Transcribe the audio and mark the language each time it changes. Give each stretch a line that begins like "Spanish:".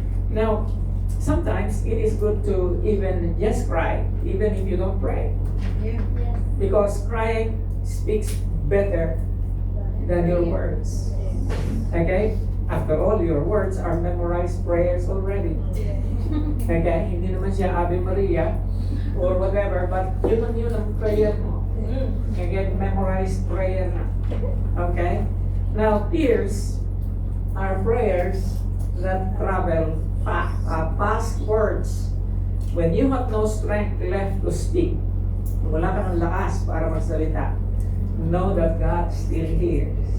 English: Now, sometimes it is good to even just cry, even if you don't pray. Because crying speaks better than your words. Okay? After all, your words are memorized prayers already. Okay?
Filipino: Hindi naman siya Ave Maria
English: or whatever,
Filipino: but yun ang prayer mo.
English: Okay? Memorized prayer na. Okay? Now, tears are prayers that travel past words. When you have no strength left to speak,
Filipino: wala ka ng lakas para magsalita,
English: know that God still hears.